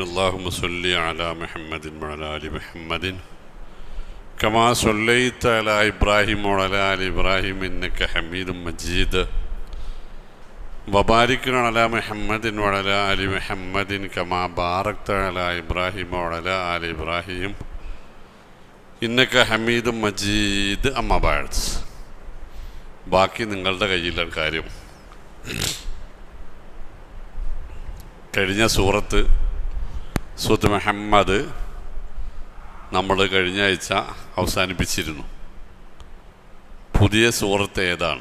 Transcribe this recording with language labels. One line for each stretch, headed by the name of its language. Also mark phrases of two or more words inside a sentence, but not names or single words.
Arabic: اللهم صل على محمد وعلى آل محمد كما صليت على إبراهيم وعلى آل إبراهيم إنك حميد مجيد وبارك على محمد وعلى آل محمد كما باركت على إبراهيم وعلى آل إبراهيم إنك حميد مجيد. أما بعد,
Malayalam: ബാക്കി നിങ്ങളുടെ കയ്യിലാണ് കാര്യം. കഴിഞ്ഞ സൂറത്ത് മുഹമ്മദ് നമ്മൾ കഴിഞ്ഞ ആഴ്ച അവസാനിപ്പിച്ചിരുന്നു. പുതിയ സൂറത്ത് ഏതാണ്?